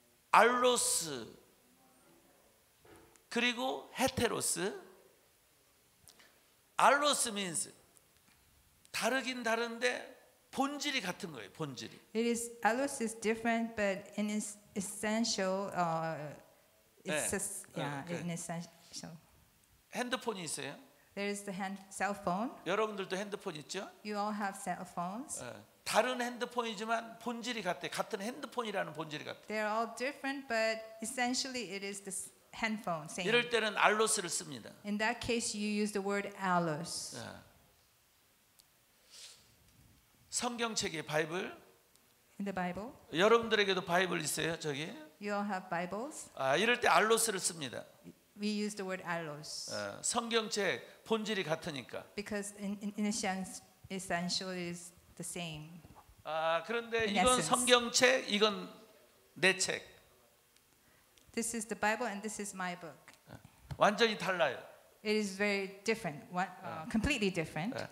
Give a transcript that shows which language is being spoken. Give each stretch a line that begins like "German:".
Korean: 알로스 그리고 헤테로스. 알로스 means 다르긴 다른데 본질이 같은 거예요. 본질이.
English: Allos is different, but in its essential, in essential.
Korean: 핸드폰이 있어요.
English: There is the cell phone.
Korean: 여러분들도 핸드폰 있죠?
English: You all have cell phones.
Korean: 다른 핸드폰이지만 본질이 같아. 같은 핸드폰이라는 본질이 같아.
English: They are all different, but essentially it is this handphone. Same.
Korean: 이럴 때는 알로스를 씁니다.
English: In that case, you use the word allos.
Korean: 성경책에 바이블.
English: In the Bible,
Korean: 여러분들에게도 바이블 있어요, 저기.
English: you all have Bibles.
Korean: 이럴 때 알로스를 씁니다.
English: We use the word allos
Korean: 성경책 본질이 같으니까.
English: because in a sense, essential is the same.
Korean: 그런데
English: In
Korean: 이건
English: essence.
Korean: 성경책, 이건 내 책.
English: This is the Bible and this is my book.
Korean: 완전히 달라요.
English: It is very different, completely different.